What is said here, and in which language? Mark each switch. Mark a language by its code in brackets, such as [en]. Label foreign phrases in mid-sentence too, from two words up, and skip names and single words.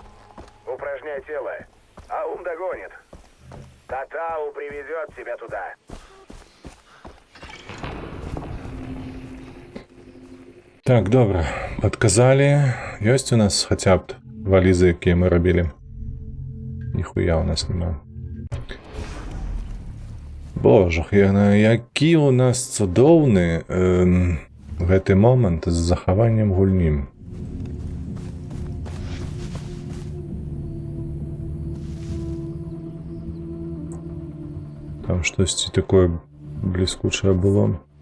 [ru] Упражняй тело, а ум догонит. Татау приведет тебя туда. [uk] Так, добре. [ru] Подказали. [be] Ёсць у нас хаця б валізы, якія мы рабілі? Ніхуя у нас нема. Боже, які у нас цудоўны гэты момант з захаваннем гульні. Там штосьці такое бліскучае было.